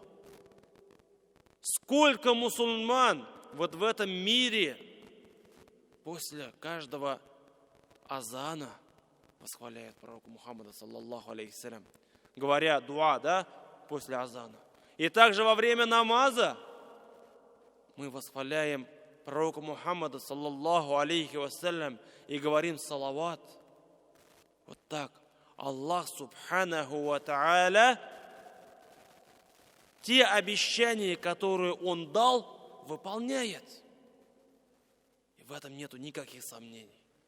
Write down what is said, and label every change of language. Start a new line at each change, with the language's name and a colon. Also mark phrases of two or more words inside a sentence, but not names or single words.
Russian: Сколько мусульман вот в этом мире после каждого азана восхваляет пророка Мухаммада,
Arabic: صلى الله عليه السلام,
Russian: говоря дуа, да, после азана. И также во время намаза мы восхваляем пророка Мухаммада,
Arabic: صلى الله عليه وسلم,
Russian: и говорим салават. Вот так Аллах
Arabic: سبحانه وتعالى
Russian: те обещания, которые Он дал, выполняет. И в этом нету никаких сомнений.